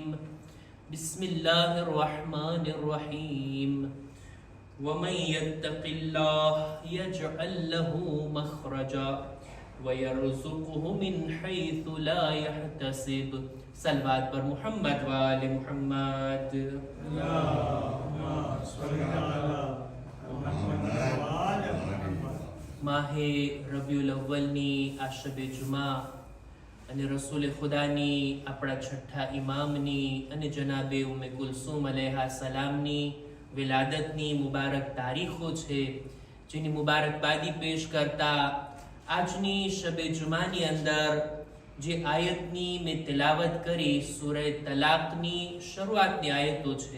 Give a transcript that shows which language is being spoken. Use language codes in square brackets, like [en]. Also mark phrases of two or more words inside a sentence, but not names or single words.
[ar] بسم الله الرحمن الرحيم. ومن يتق الله يجعل له مخرجا ويرزقه من حيث لا يحتسب. [ur] صلوات پر محمد والے محمد. [gu] માહે રબીઉલ અવ્વલની આ શબે જુમા અને રસૂલ ખુદાની આપણા છઠ્ઠા ઇમામની અને જનાબે ઉમ્મે કુલસુમ અલૈહા સલામની વિલાદતની મુબારક તારીખો છે, જેની મુબારકબાદી પેશ કરતા આજની શબે જુમાની અંદર જે આયતની મેં તિલાવત કરી સૂરે તલાકની શરૂઆતની આયતો છે.